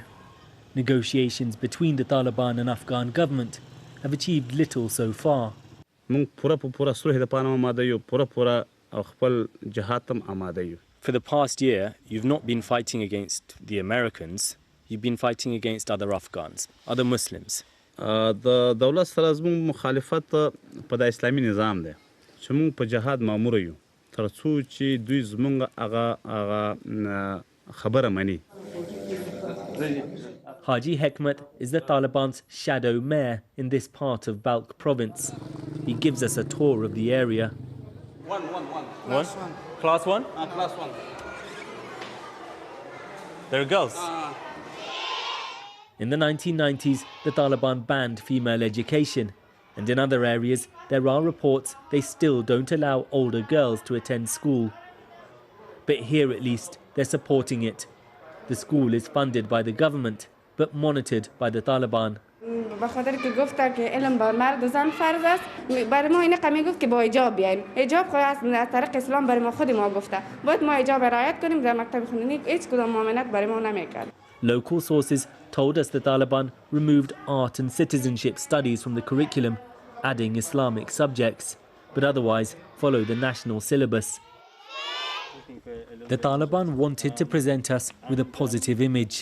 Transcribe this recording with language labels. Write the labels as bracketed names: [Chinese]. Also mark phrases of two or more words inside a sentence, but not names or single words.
[English] Negotiations between the Taliban and Afghan government have achieved little so far. For the past year, you've not been fighting against the Americans, you've been fighting against other Afghans, other Muslims. [Pashto] The دولت سره زموږ مخالفت په د اسلامي نظام دی چې موږ په جهاد مامور یو تر څو چې دوی زموږ هغه خبره مني. [English] Haji Hekmat is the Taliban's shadow mayor in this part of Balkh province. He gives us a tour of the area. Class one. Class one? Class one. There are girls. In the 1990s, the Taliban banned female education. And in other areas, there are reports they still don't allow older girls to attend school. But here at least, they're supporting it. The school is funded by the government, but monitored by the Taliban. [Persian] بخاطر که گفته که علم بر مرد و زن فرض است برای ما این قمی گفت که با حجاب بیایم حجاب خود از طریق اسلام برای ما خود ما گفته باید ما حجاب رعایت کنیم در مکتب خوندنی هیچ کدام ممانعت برای ما نمیکرد. [English] Local sources told us the Taliban removed art and citizenship studies from the curriculum, adding Islamic subjects, but otherwise follow the national syllabus. The Taliban wanted to present us with a positive image.